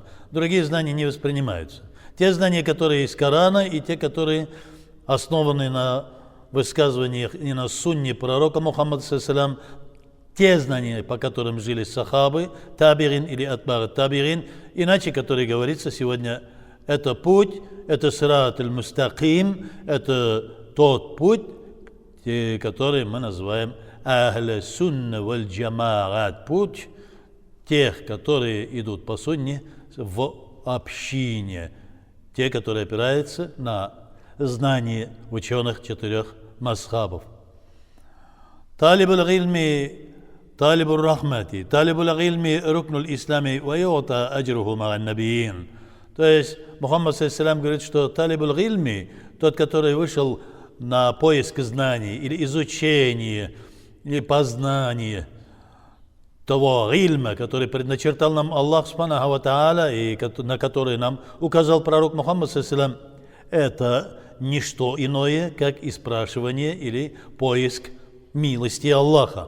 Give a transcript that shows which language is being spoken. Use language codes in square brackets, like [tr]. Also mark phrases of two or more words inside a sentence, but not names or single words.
[ru] Другие знания не воспринимаются. Те знания, которые из Корана, и те, которые основаны на высказываниях и на сунне пророка Мухаммада ﷺ, те знания, по которым жили сахабы, табирин или [ar] أتباع التابعين, [ru] иначе, которые говорится сегодня, это путь, это [ar] صراط المستقيم, [ru] это тот путь, который мы называем [ar] أهل السنة والجماعة, [ru] путь тех, которые идут по сунне в общине, те, которые опираются на знание ученых 4 мазхабов. [ar] طالب العلم طالب الرحمة طالب العلم ركن الإسلام ويؤتى أجره مع النبيين. [ru] То есть Мухаммад ﷺ говорит, что [ar] طالب العلم, [ru] тот, который вышел на поиск знаний или изучение, или познание того гильма, который предначертал нам Аллах [ar] سبحانه وتعالى, [ru] и на который нам указал пророк Мухаммад ﷺ, это не что иное, как испрашивание или поиск милости Аллаха.